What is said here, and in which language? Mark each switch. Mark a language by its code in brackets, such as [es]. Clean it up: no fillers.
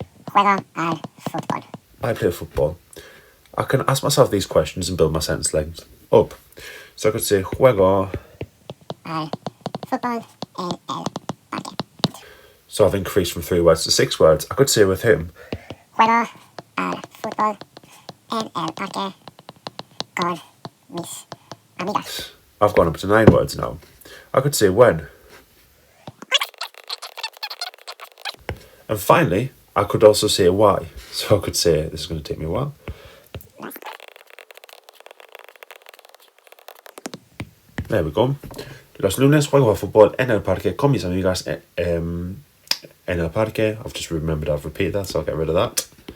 [es] Juego al fútbol. [en] I play football, I can ask myself these questions and build my sentence length up. So I could say juego [es] Al fútbol en el parque. [en] So I've increased from 3 words to 6 words. I could say with him, [es] Juego al fútbol en el parque con mis amigas. [en] I've gone up to 9 words now. I could say when. And finally, I could also say why. So I could say, this is going to take me a while. There we go. [es] Los lunes juego a fútbol en el parque con mis amigas en el parque. [en] I've just remembered I've repeated that, so I'll get rid of that.